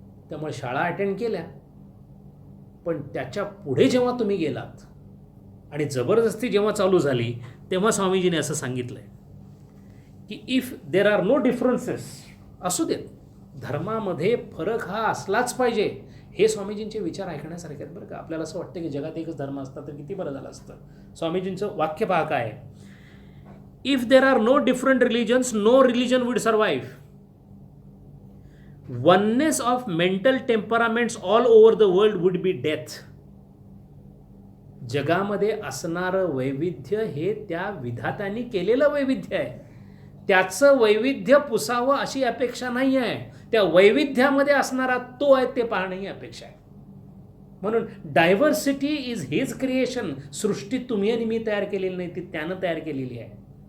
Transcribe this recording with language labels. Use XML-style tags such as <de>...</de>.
<mr>त्यामुळे शाळा अटेंड केल्या. पण त्याच्या पुढे जेव्हा तुम्ही गेलात आणि जबरदस्ती जेव्हा चालू झाली तेव्हा स्वामीजीने असं सांगितलंय की</mr> <en>if there are no differences,</en> <mr>असू देत, धर्मामध्ये फरक हा असलाच पाहिजे. हे स्वामीजींचे विचार ऐकण्यासारखे आहेत बरं का. आपल्याला असं वाटतं की जगात एकच धर्म असता तर किती बरं झालं असतं. स्वामीजींचं वाक्य पहा काय आहे,</mr> <en>If there are no different religions no religion would survive. Oneness of mental temperaments all over the world would be death.</en> <mr>जगामध्ये असणारं वैविध्य हे त्या विधात्यांनी केलेलं वैविध्य आहे. त्याचं वैविध्य पुसावं अशी अपेक्षा नाही आहे. त्या वैविध्यामध्ये असणारा तो आहे ते पाहणं ही अपेक्षा आहे. म्हणून</mr> <en>Diversity is his creation.</en> <mr>सृष्टी तुम्ही आणि मी तयार केलेली नाही, ती त्यानं तयार केलेली आहे.</mr>